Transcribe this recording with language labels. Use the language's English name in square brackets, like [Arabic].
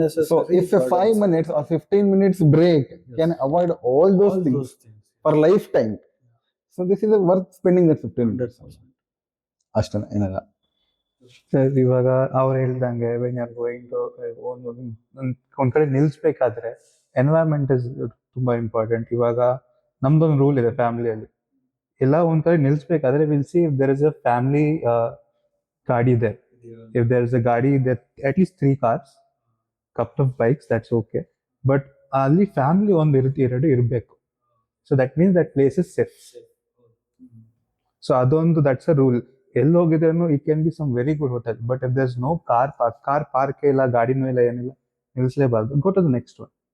[English] So if a 5 minutes or 15 minutes break can avoid all those things for lifetime, so this is worth spending that 15 minutes. [Kannada] ಅಷ್ಟೇ, ಏನಲ್ಲ. Sir, ಇವಾಗ ಅವ್ರು ಹೇಳ್ದಂಗೆ [English] when are going to [Kannada] ಒಂದ್ ಕಡೆ ನಿಲ್ಸ್ಬೇಕಾದ್ರೆ environment is ತುಂಬಾ important. ಇವಾಗ ನಮ್ದೊಂದು ರೂಲ್ ಇದೆ ಫ್ಯಾಮಿಲಿಯಲ್ಲಿ, ಎಲ್ಲ ಒಂದ್ ಕಡೆ ನಿಲ್ಸ್ಬೇಕಾದ್ರೆ [English] will see if there is a family [Kannada] ಗಾಡಿ ಇದೆ. [English] If there is a ಗಾಡಿ there, at least 3 cars, couple of bikes, that's okay. But [Kannada] ಅಲ್ಲಿ ಫ್ಯಾಮಿಲಿ ಒಂದು ಎರಡು ಇರಬೇಕು. [English] So that means that place is safe. So ಅದೊಂದು that's a rule. [Kannada] ಎಲ್ಲಿ ಹೋಗಿದ್ರೂ [English] it can be some very good hotel, but if there is no car park [Kannada] ಇಲ್ಲ, ಗಾಡಿನೂ ಇಲ್ಲ, ಏನಿಲ್ಲ, ನಿಲ್ಲಿಸಲೇಬಾರ್ದು. [English] Go to the next one.